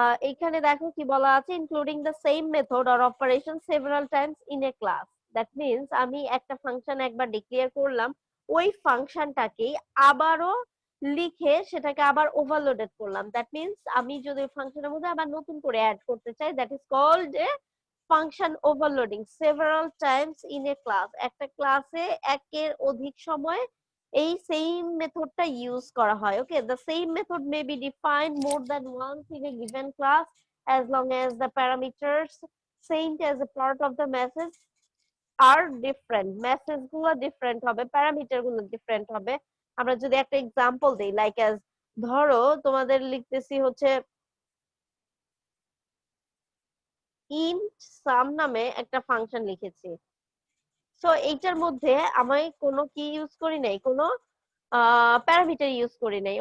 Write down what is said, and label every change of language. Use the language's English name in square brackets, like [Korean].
[Bangla] এখানে দেখো কি বলা আছে, [English] including the same method or operation several times in a class, [Bangla] that means আমি একটা ফাংশন একবার ডিক্লেয়ার করলাম, ওই ফাংশনটাকে আবারও লিখে সেটাকে আবার ওভারলোডেড করলাম, দ্যাট মিনস আমি যদি ফাংশনের মধ্যে আবার নতুন করে অ্যাড করতে চাই, [English] That is called a function overloading several times in a class. [Bangla] একটা ক্লাসে একের অধিক সময় এই সেম মেথডটা ইউজ করা হয়। [English] okay, the same method may be defined more than once in a given class as long as the parameters sent as a part of the message are different, [Bangla] message গুলো different হবে, [English] Parameter গুলো different হবে। [Bangla] আমরা যদি একটা example দেই, like as ধরো তোমাদের লিখতেছি হচ্ছে ইন্ট সাম নামে একটা ফাংশন লিখেছি, সো এইটার মধ্যে আমি কোনো কি ইউজ করি নাই, কোনো প্যারামিটার ইউজ করি নাই।